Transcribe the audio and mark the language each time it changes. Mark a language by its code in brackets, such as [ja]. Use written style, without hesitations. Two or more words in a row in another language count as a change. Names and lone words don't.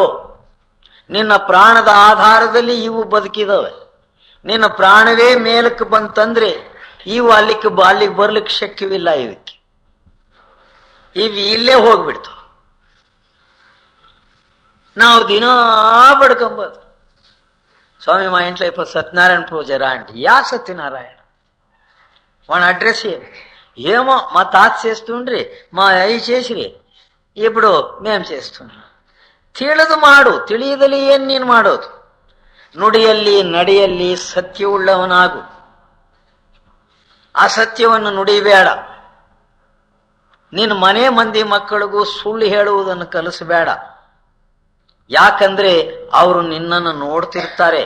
[kn] ನಿನ್ನ ಪ್ರಾಣದ ಆಧಾರದಲ್ಲಿ ಇವು ಬದುಕಿದವೆ. ನಿನ್ನ ಪ್ರಾಣವೇ ಮೇಲಕ್ಕೆ ಬಂತಂದ್ರೆ ಇವು ಅಲ್ಲಿಗೆ ಬರ್ಲಿಕ್ಕೆ ಶಕ್ಯವಿಲ್ಲ. ಇವಕ್ಕೆ ಇವು ಇಲ್ಲೇ ಹೋಗ್ಬಿಡ್ತಾವ. ನಾವು ದಿನಾ ಬಡ್ಕೊಂಬೋದು, [te] స్వామి మా ఇంట్లో ఇప్పుడు సత్యనారాయణ పూజ రా అంటే యా సత్యనారాయణ వాడి అడ్రస్ ఏమో మా తాత చేస్తుండ్రి, మా అయ్యి చేసిరి, ఇప్పుడు మేం చేస్తున్నాం. [kn] ತಿಳಿದು ಮಾಡು, ತಿಳಿಯದಲ್ಲಿ ಏನ್ ನೀನು ಮಾಡೋದು? ನುಡಿಯಲ್ಲಿ ನಡೆಯಲ್ಲಿ ಸತ್ಯವುಳ್ಳವನಾಗು, ಅಸತ್ಯವನ್ನು ನುಡಿಬೇಡ. ನಿನ್ನ ಮನೆ ಮಂದಿ ಮಕ್ಕಳಿಗೂ ಸುಳ್ಳು ಹೇಳುವುದನ್ನು ಕಲಿಸಬೇಡ. ಯಾಕಂದ್ರೆ ಅವರು ನಿನ್ನನ್ನು ನೋಡ್ತಿರ್ತಾರೆ.